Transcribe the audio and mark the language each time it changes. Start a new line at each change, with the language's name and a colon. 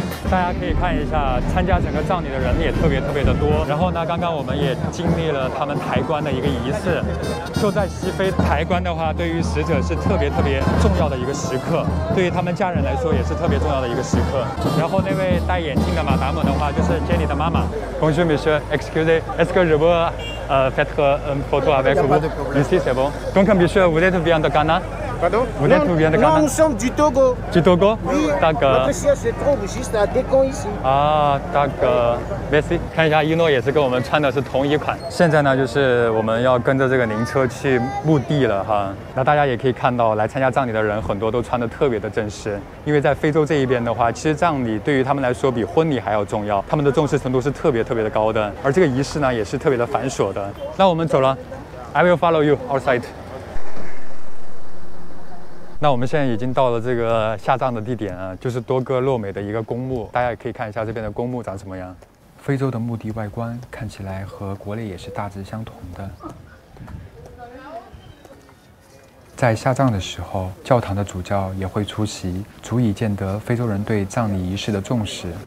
Chinese: 大家可以看一下，参加整个葬礼的人也特别的多。然后呢，刚刚我们也经历了他们抬棺的一个仪式。就在西非抬棺的话，对于死者是特别重要的一个时刻，对于他们家人来说也是特别重要的一个时刻。然后那位戴眼镜的马达姆的话，就是 Jenny 的妈妈。
French: Bonjour monsieur, excusez, est-ce que je peux faire une photo avec vous? Ici c'est bon. Donc monsieur, vous êtes bien de Ghana? Pardon? Vous êtes d'où bien de Ghana? Non, nous sommes du Togo. Du Togo? Oui, D'accord. notre siège se trouve juste à Décon ici.
Chinese: 啊，大哥 ，Messi， 看一下一诺也是跟我们穿的是同一款。现在呢，就是我们要跟着这个灵车去墓地了哈。那大家也可以看到，来参加葬礼的人很多都穿的特别的正式，因为在非洲这一边的话，其实葬礼对于他们来说比婚礼还要重要，他们的重视程度是特别的高的，而这个仪式呢也是特别的繁琐的。那我们走了 ，
English: I will follow you outside。
Chinese: 那我们现在已经到了这个下葬的地点啊，就是多哥洛美的一个公墓，大家也可以看一下这边的公墓长什么样。非洲的墓地外观看起来和国内也是大致相同的。在下葬的时候，教堂的主教也会出席，足以见得非洲人对葬礼仪式的重视。